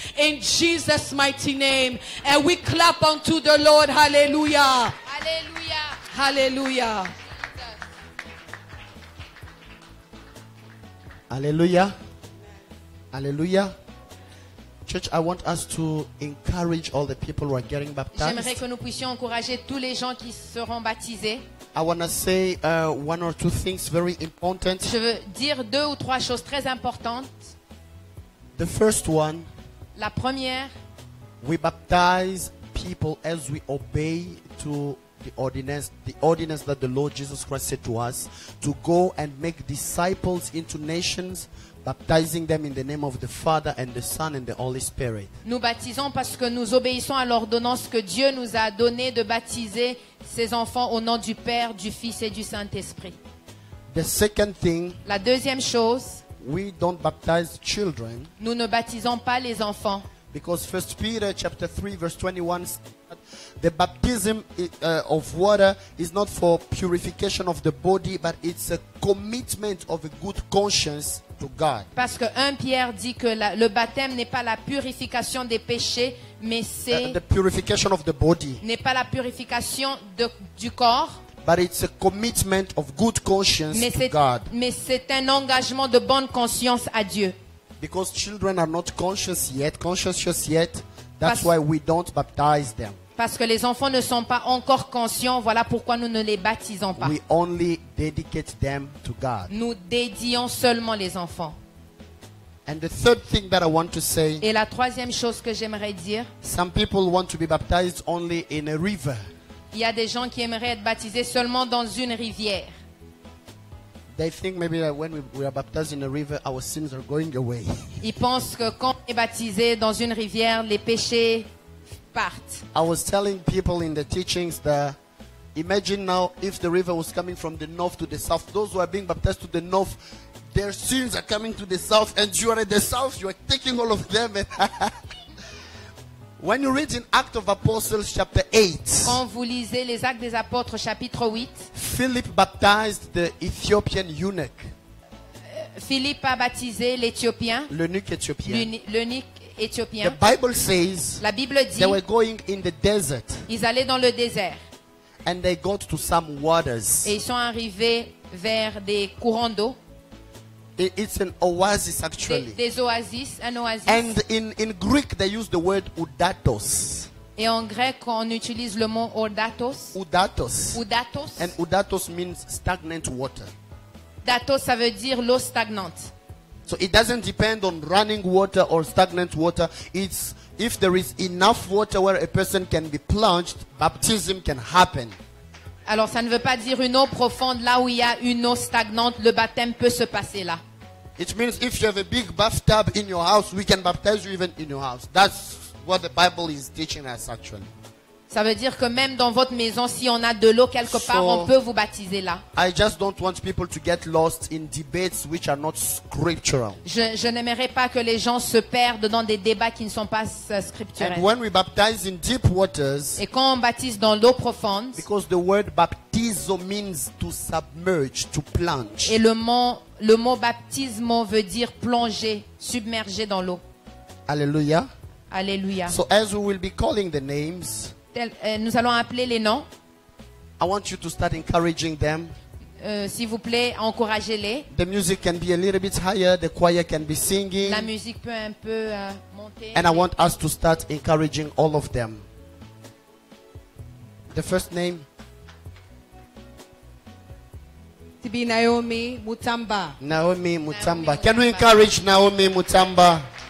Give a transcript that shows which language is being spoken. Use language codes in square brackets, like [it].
[en] In Jesus' mighty name. And we clap unto the Lord. Hallelujah. [fr] Alléluia. [en] Hallelujah. Hallelujah. Hallelujah. Church, I want us to encourage all the people who are getting [fr] J'aimerais [en] baptized. [fr] que nous puissions encourager tous les gens qui seront baptisés. [en] I want to say one or two things very important. [fr] Je veux dire 2 ou 3 choses très importantes. [en] The first one, [fr] La première, [en] we baptize people as we obey to the ordinance that the Lord Jesus Christ said to us, to go and make disciples into nations, baptizing them in the name of the Father and the Son and the Holy Spirit. [fr] nous baptisons parce que nous obéissons à l'ordonnance que Dieu nous a donnée de baptiser ses enfants au nom du Père, du Fils et du Saint-Esprit. [en] The second thing, [fr] La deuxième chose, [en] we don't baptize children [fr] nous ne baptisons pas les enfants. [en] because 1 Peter chapter 3 verse 21 says that the baptism of water is not for purification of the body, but it's a commitment of a good conscience to God. [fr] Parce que 1 Pierre dit que le baptême n'est pas la purification des péchés, mais [en] The purification of the body, [fr] n'est pas la purification du corps, [en] but it's a commitment of good conscience to God. [fr] mais c'est un engagement de bonne conscience à Dieu. [en] Because children are not conscious yet, that's [fr] Pas- [en] why we don't baptize them. [fr] Parce que les enfants ne sont pas encore conscients, voilà pourquoi nous ne les baptisons pas. [en] We only dedicate them to God. [fr] Nous dédions seulement les enfants. [en] And the third thing that I want to say, [fr] Et la troisième chose que j'aimerais dire, [en] some people want to be baptized only in a river. [fr] il y a des gens qui aimeraient être baptisés seulement dans une rivière. [en] They think maybe that when we are baptized in a river, our sins are going away. [fr] Ils pensent que quand on est baptisé dans une rivière, les péchés partent. [en] I was telling people in the teachings that imagine now if the river was coming from the north to the south. Those who are being baptized to the north, their sins are coming to the south, and you are at the south, you are taking all of them. And when you read in Acts of Apostles chapter 8, [fr] Quand vous lisez les Actes des Apôtres chapitre 8, [en] Philip baptized the Ethiopian eunuch. [fr] Philippe a baptisé l'Éthiopien, l'eunuque éthiopien. l'eunuque [en] The [fr] éthiopien. [en] Bible says [fr] La Bible dit [en] they were going in the desert [fr] ils allaient dans le désert [en] and they got to some waters. [fr] et ils sont arrivés vers des courants d'eau, [en] It's an oasis actually. [fr] des oasis, un oasis. [en] And in Greek they use the word udatos. [fr] Et en grec, on utilise le mot odatos. Udatos. Oudatos. [en] And udatos means stagnant water. [fr] Datos, ça veut dire l'eau stagnante. [en] So it doesn't depend on running water or stagnant water. It's if there is enough water where a person can be plunged, baptism can happen. [fr] Alors, ça ne veut pas dire une eau profonde. Là où il y a une eau stagnante, le baptême peut se passer là. [en] It means if you have a big bathtub in your house, we can baptize you even in your house. That's what the Bible is teaching us actually. [fr] Ça veut dire que même dans votre maison, si on a de l'eau quelque part, [en] So- [fr] on peut vous baptiser là. [en] I just don't want people to get lost in debates which are not scriptural. [fr] Je n'aimerais pas que les gens se perdent dans des débats qui ne sont pas scripturels. [en] And when we baptize in deep waters, [fr] Et quand on baptise dans l'eau profonde, [en] because the word baptizo means to submerge, to plunge. [fr] et le mot baptismo veut dire plonger, submerger dans l'eau. [en] Hallelujah. [fr] Alléluia. [en] So as we will be calling the names, [fr] Nous allons appeler les noms. [en] I want you to start encouraging them. [fr] S'il vous plaît, encouragez-les. [en] The music can be a little bit higher, the choir can be singing, [fr] La musique peut un peu monter. [en] and I want us to start encouraging all of them. The first name, To be Naomi Mutamba. Naomi Mutamba. Can we encourage Naomi Mutamba?